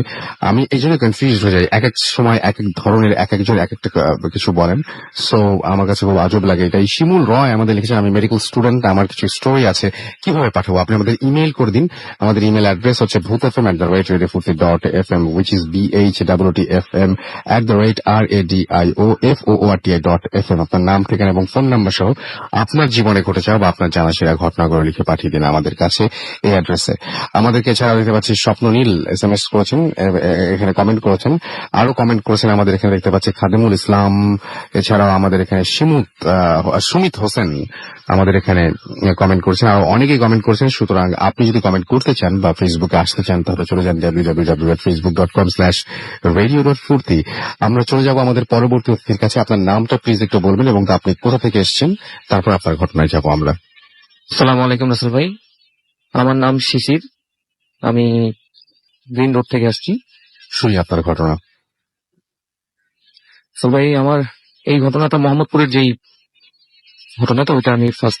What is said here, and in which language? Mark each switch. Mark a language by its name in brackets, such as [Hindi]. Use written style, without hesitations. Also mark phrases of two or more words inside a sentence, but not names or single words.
[Bangla] আমি এই জন্য কনফিউজ হয়ে যাই, এক এক সময় এক এক ধরনের এক একজন এক একটা কিছু বলেন, সো আমার কাছে খুব আজব লাগে এটাই। শিমুল রয় আমাদের লিখেছেন, আমি [English] medical student, [Bangla] আমার কিছু স্টোরি আছে, কিভাবে পাঠাবো? আপনি আমাদের ইমেল করে দিন। আমাদের ইমেল অ্যাড্রেস হচ্ছে bhutfm@radiofurti.fm, [English] which is BHWTFM@radiofoorti.fm। [Bangla] আপনার নাম, ঠিকানা এবং ফোন নাম্বার সহ আপনার জীবনে ঘটে যাওয়া বা আপনার জানা সেরা ঘটনাগুলো লিখে পাঠিয়ে দিন আমাদের কাছে এই অ্যাড্রেসে। আমাদেরকে এছাড়া দেখতে পাচ্ছি স্বপ্ননীল SMS করেছেন, এখানে কমেন্ট করেছেন, আরো কমেন্ট করেছেন আমাদের এখানে দেখতে পাচ্ছি খাদেমুল ইসলাম। এছাড়াও আমাদের এখানে সুমিত হোসেন আমাদের এখানে কমেন্ট করেছেন, আরো অনেকেই কমেন্ট করেছেন। সুতরাং আপনি যদি কমেন্ট করতে চান বা ফেসবুকে আসতে চান তাহলে চলে যান www.facebook.com/radio.furti। আমরা চলে যাব আমাদের পরবর্তী অতিথির কাছে। আপনার নামটা প্লিজ একটু বলবেন এবং আপনি কোথা থেকে এসেছেন, তারপর আপনার ঘটনায় যাব আমরা। [Arabic] سلام عليكم [Bangla] রাসেল ভাই, আমার নাম শিশির, আমি গ্রিন রোড থেকে আসছি। শুনি আপনার ঘটনা। রাসেল ভাই, আমার এই ঘটনাটা মোহাম্মদপুরের যেই ঘটনাটা ওইটা আমি ফার্স্ট